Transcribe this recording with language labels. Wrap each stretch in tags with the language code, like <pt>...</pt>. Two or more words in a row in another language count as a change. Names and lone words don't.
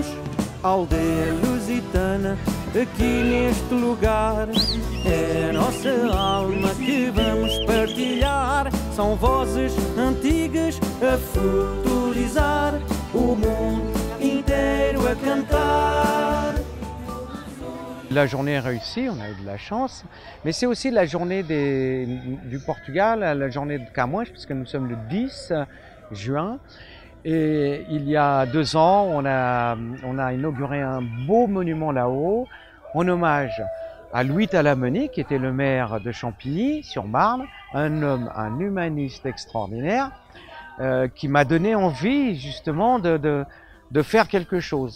<pt>Aldeia lusitana, aqui neste lugar, é a nossa alma que vamos partilhar. São vozes antigas a futurizar, o mundo inteiro a cantar.</pt> <fr>La journée est réussie, on a eu de la chance, mais c'est aussi la journée du Portugal, la journée de Camões, puisque nous sommes le 10 juin. Et il y a 2 ans, on a inauguré un beau monument là-haut, en hommage à Louis Talamoni, qui était le maire de Champigny-sur-Marne, un homme, un humaniste extraordinaire, qui m'a donné envie justement de faire quelque chose.</fr>